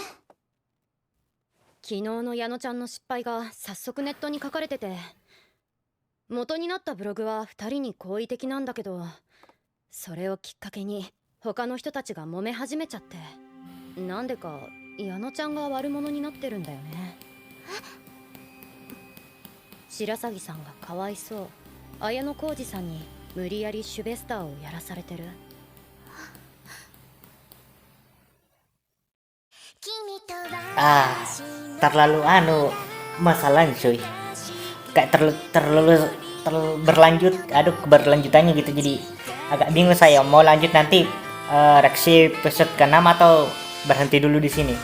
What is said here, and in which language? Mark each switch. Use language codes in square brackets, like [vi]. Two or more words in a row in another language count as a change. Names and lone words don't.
[ja] 昨日の矢野ちゃんの失敗が早速ネットに書かれてて、元になったブログは2人に好意的なんだけど、それをきっかけに他の人たちが揉め始めちゃって、なんでか矢野ちゃんが悪者になってるんだよね。白鷺さんがかわいそう、綾野浩二さんに無理やりシュベスターをやらされてる。 [id] Terlalu masalahnya cuy. Kayak terlalu berlanjut. Aduh, keberlanjutannya gitu, jadi agak bingung saya mau lanjut nanti reaksi episode ke-6 atau berhenti dulu di sini.